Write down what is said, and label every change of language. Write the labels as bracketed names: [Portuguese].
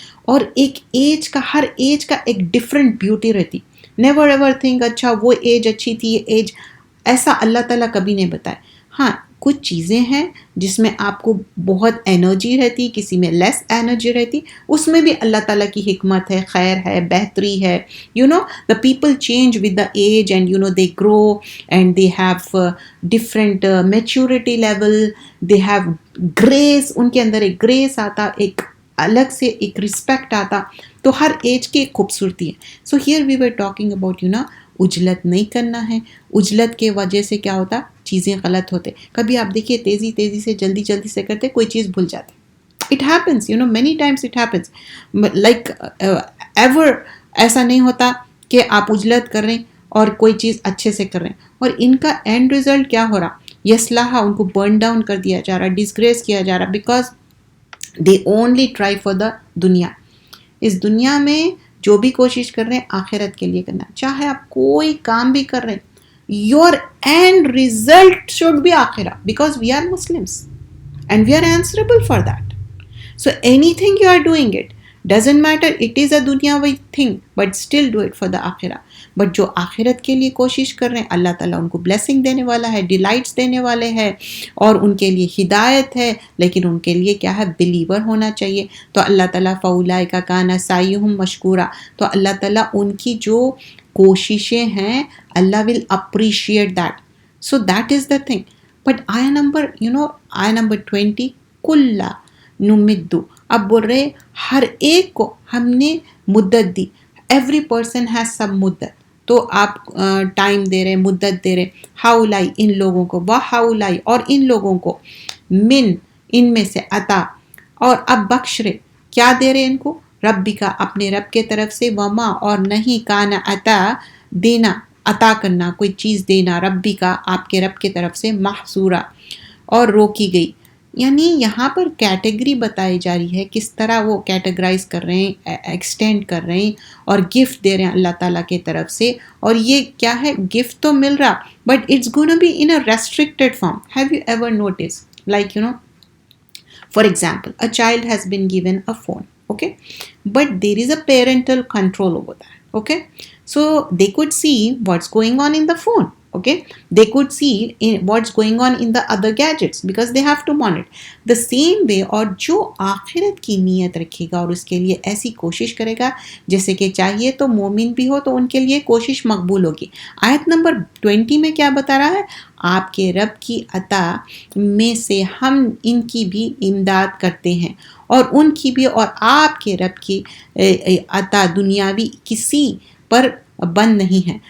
[Urdu] اور ایک ایج کا، ہر ایج کا ایک ڈفرینٹ بیوٹی رہتی. [English] never ever think [Urdu] اچھا وہ ایج اچھی تھی، یہ ایج ایسا اللہ تعالیٰ کبھی نہیں بتائے. ہاں کچھ چیزیں ہیں جس میں آپ کو بہت انرجی رہتی، کسی میں لیس انرجی رہتی، اس میں بھی اللہ تعالیٰ کی حکمت ہے، خیر ہے، بہتری ہے. [English] the people change with the age and they grow and they have different maturity level, they have grace، [Urdu] ان کے اندر ایک گریس آتا، ایک الگ سے ایک رسپیکٹ آتا. تو ہر ایج کی ایک خوبصورتی ہے. [English] so here we were talking about [Urdu] اجلت نہیں کرنا ہے. اجلت کے وجہ سے کیا ہوتا؟ چیزیں غلط ہوتے. کبھی آپ دیکھیے تیزی سے جلدی سے کرتے، کوئی چیز بھول جاتے. [English] It happens, many times it happens. [Urdu] Like ever ایسا نہیں ہوتا کہ آپ اجلت کر رہے ہیں اور کوئی چیز اچھے سے کر رہے ہیں، اور ان کا اینڈ ریزلٹ کیا ہو رہا؟ یسلاحہ، ان کو برن ڈاؤن کر دیا جا رہا، ڈسگریس کیا جا رہا، [English] because they only try for the [Urdu] دنیا. اس دنیا میں جو بھی کوشش کر رہے ہیں آخرت کے لیے کرنا. چاہے آپ کوئی کام بھی کر رہے ہیں، [English] your end result should be akhirah, because we are Muslims and we are answerable for that. So anything you are doing, it doesn't matter, it is a dunyawi thing, but still do it for the akhirah. [Urdu] But جو آخرت کے لیے کوشش کر رہے ہیں اللہ تعالیٰ ان کو بلیسنگ دینے والا ہے، ڈیلائٹس دینے والے ہیں، اور ان کے لیے ہدایت ہے، لیکن ان کے لیے کیا ہے؟ بلیور ہونا چاہیے. تو اللہ تعالیٰ [Arabic] فَأُولَئِكَ كَانَ سَعْيُهُمْ مَشْكُورًا، [Urdu] تو اللہ تعالیٰ ان کی جو کوششیں ہیں اللہ [English] will appreciate that. So that is the thing. [Urdu] But آیا نمبر 20 کُلَّ نُمِدُّ، اب بول رہے ہر ایک کو ہم نے مدت دی. [English] Every person has some مدت. [Urdu] تو آپ ٹائم دے رہے، مدت دے رہے. ہاؤلائی، ان لوگوں کو، وہ ہاؤلائی، اور ان لوگوں کو، من، ان میں سے، عطا، اور اب بخش رہے. کیا دے رہے ان کو؟ ربی کا، اپنے رب کے طرف سے، وما، اور نہیں، کانا، عطا، دینا، عطا کرنا، کوئی چیز دینا، ربی کا، آپ کے رب کے طرف سے، محصورہ، اور روکی گئی. یعنی یہاں پر کیٹیگری بتائی جا رہی ہے، کس طرح وہ کیٹیگرائز کر رہے ہیں، ایکسٹینڈ کر رہے ہیں، اور گفٹ دے رہے ہیں اللہ تعالیٰ کی طرف سے. اور یہ کیا ہے؟ گفٹ تو مل رہا، [English] But it's gonna be in a restricted form. Have you ever notice like for example, a child has been given a phone, okay, but there is a parental control over that, okay. So they could see what's going on in the phone, okay, they could see what's going on in the other gadgets because they have to monitor. The same way, [Urdu] اور جو آخرت کی نیت رکھے گا اور اس کے لیے ایسی کوشش کرے گا جیسے کہ چاہیے تو مومن بھی ہو، تو ان کے لیے کوشش مقبول ہوگی. آیت نمبر 20 میں کیا بتا رہا ہے؟ آپ کے رب کی عطا میں سے ہم ان کی بھی امداد کرتے ہیں، اور ان کی بھی، اور آپ کے رب کی عطا دنیاوی کسی پر بند نہیں ہے.